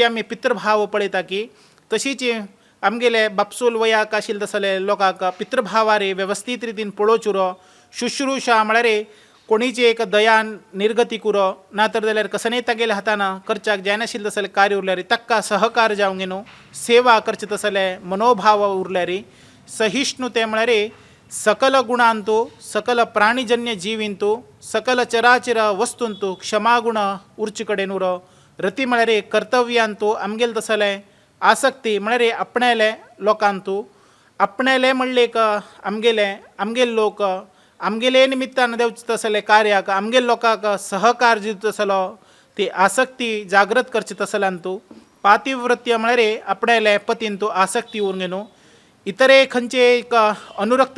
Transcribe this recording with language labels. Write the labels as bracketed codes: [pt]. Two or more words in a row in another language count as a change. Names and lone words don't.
[kok] आमी पितृभाव पळयता की तशीच आमगेले बापसूल वयाक आशिल्ले तसले लोकांक पितृभावार वेवस्थीत रितीन पळोवचे उरो शुश्रूषा म्हळ्यार कोणीची एक दया निर्गती कुरो नातर जाल्यार कसनय तागेल्या हातान करच्याक जायनाशिल्लें तसलें कार्य उरल्यार ताका सहकार जावंक न्हू सेवा करचे तसलें मनोभाव उरल्यार सहिष्णुते म्हळ्यार सकल गुणांतू सकल प्राणीजन्य जिवींतू सकल चराचर वस्तूंतू क्षमागुण उरचे कडेन उरो रती म्हळ्यार कर्तव्यांतू आमगेले तसलें आसक्ती म्हळ्यार आपणायले लोकांतू आपणायले म्हणले एक आमगेले लोक आमगेले निमित्तान देवचे तसले कार्याक आमगेले लोकांक सहकार दिवचो तसलो ती आसक्ती जागृत करचे तसल्यांतू पातिव्रत्य म्हळ्यार आपणायले पतींतू आसक्ती उरूंक न्हू इतरे खंयचे एक अनुरक्त